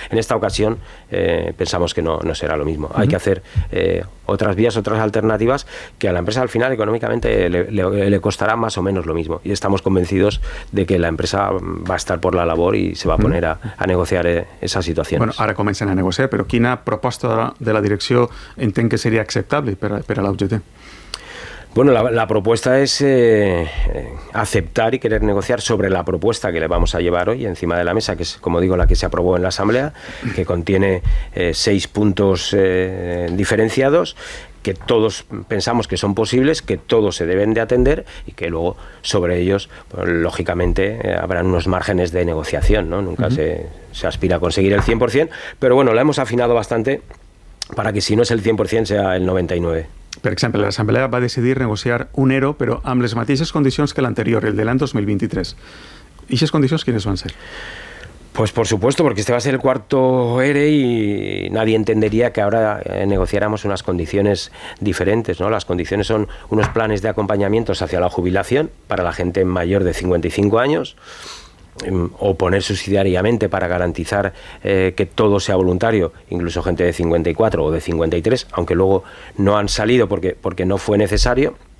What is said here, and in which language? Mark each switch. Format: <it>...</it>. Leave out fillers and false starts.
<es>En esta ocasión pensamos que no será lo mismo. Hay que hacer otras vías, otras alternativas, que a la empresa al final económicamente le costará más o menos lo mismo. Y estamos convencidos de que la empresa va a estar por la labor y se va a poner a negociar esa situación.</es> <ca>Bueno, ara comencen a negociar, però quina proposta de la direcció entenc que seria acceptable per a la UGT?</ca> <es>Bueno, la propuesta es aceptar y querer negociar sobre la propuesta que le vamos a llevar hoy encima de la mesa, que es, como digo, la que se aprobó en la Asamblea, que contiene 6 puntos diferenciados, que todos pensamos que son posibles, que todos se deben de atender y que luego sobre ellos, pues, lógicamente, habrán unos márgenes de negociación, ¿no? Nunca se aspira a conseguir el 100%, pero bueno, la hemos afinado bastante para que si no es el 100% sea el 99%.</es> <ca>Per exemple, l'Assemblea va decidir negociar un ERO, però amb les mateixes condicions que l'anterior, el de l'any 2023. I aquestes condicions quines van ser?</ca> <es>Pues por supuesto, porque este va a ser el 4º ERE y nadie entendería que ahora negociáramos unas condiciones diferentes, ¿no? Las condiciones son unos planes de acompañamientos hacia la jubilación para la gente mayor de 55 años, o poner subsidiariamente para garantizar que todo sea voluntario, incluso gente de 54 o de 53, aunque luego no han salido porque no fue necesario.</es>